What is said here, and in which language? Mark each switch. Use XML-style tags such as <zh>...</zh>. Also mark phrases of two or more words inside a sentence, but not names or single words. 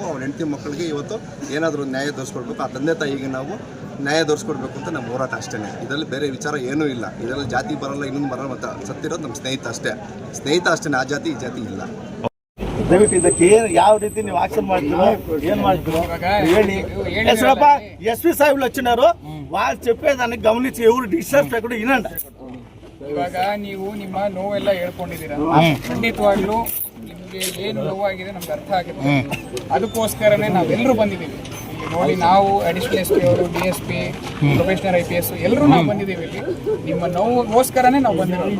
<kn>ಅವ್ನ ಹೆಂಡತಿ ಮಕ್ಕಳಿಗೆ ಇವತ್ತು ಏನಾದರೂ ನ್ಯಾಯ ದೊರಸ್ಕೊಡ್ಬೇಕು. ಆ ತಂದೆ ತಾಯಿಗೆ ನಾವು ನ್ಯಾಯ ದೊರಸ್ಕೊಡ್ಬೇಕು ಅಂತ ನಮ್ಮ ಹೋರಾಟ ಅಷ್ಟೇ. ಇದರಲ್ಲಿ ಬೇರೆ ವಿಚಾರ ಏನೂ ಇಲ್ಲ. ಇದರಲ್ಲಿ ಜಾತಿ ಬರಲ್ಲ, ಇನ್ನೊಂದು ಬರಲ್ಲ ಅಂತ ಸತ್ತಿರೋದು ನಮ್ಮ ಸ್ನೇಹಿತ ಅಷ್ಟೇ. ಆ ಜಾತಿ ಈ ಜಾತಿ ಇಲ್ಲ. ದಯವಿಟ್ಟು ಇದಕ್ಕೆ ಯಾವ ರೀತಿ ನೀವು ಆಕ್ಷನ್ ಮಾಡ್ತೀರೋ ಏನ್ ಮಾಡ್ತೀರೋ ಹೇಳಿ.</kn> <te>SP ಸಾಹೇಬ್ ಲಕ್ಷಣರು వాళ్ళు చెప్పేదాన్ని గమనించి ఎవరు డిస్టర్బ్ చేయకుండా వినండి.</te> <kn>ಇವಾಗ ನೀವು ನಿಮ್ಮ ನೋವೆಲ್ಲ ಹೇಳ್ಕೊಂಡಿದ್ದೀರಾ. ಖಂಡಿತವಾಗ್ಲೂ ನಿಮ್ಗೆ ಏನು ನೋವಾಗಿದೆ ನಮ್ಗೆ ಅರ್ಥ ಆಗಿದೆ. ಅದಕ್ಕೋಸ್ಕರನೇ ನಾವೆಲ್ಲರೂ ಬಂದಿದ್ದೀವಿ ನೋಡಿ. ನಾವು ಅಡಿಷನಲ್ SP ಅವರು, DSP, ಪ್ರೊಫೆಷನಲ್ IPS ಎಲ್ಲರೂ ನಾವು ಬಂದಿದ್ದೀವಿ ಇಲ್ಲಿ. ನಿಮ್ಮ ನೋವುಗೋಸ್ಕರನೇ ನಾವು ಬಂದಿರೋದು.</kn>